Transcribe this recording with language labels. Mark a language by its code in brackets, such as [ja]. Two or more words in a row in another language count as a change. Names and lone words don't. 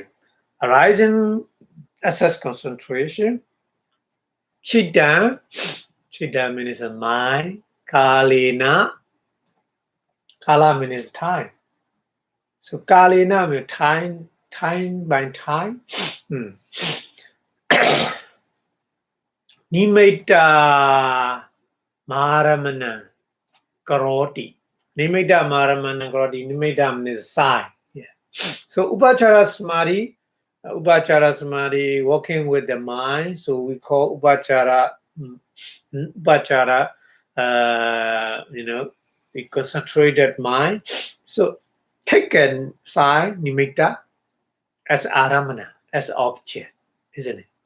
[en] Arising access concentration. Chitta means a mind. Kalina. Kala means time. So kalina means time by time. [pi] Nimitta maramana karoti. Nimitta maramana karoti. [en] Nimitta means sign. Yeah. So [pi] upachara samadhi, [en] working with the mind. So we call upachara. We concentrated mind. So take a sign, nimitta, as aramana, as object, isn't it?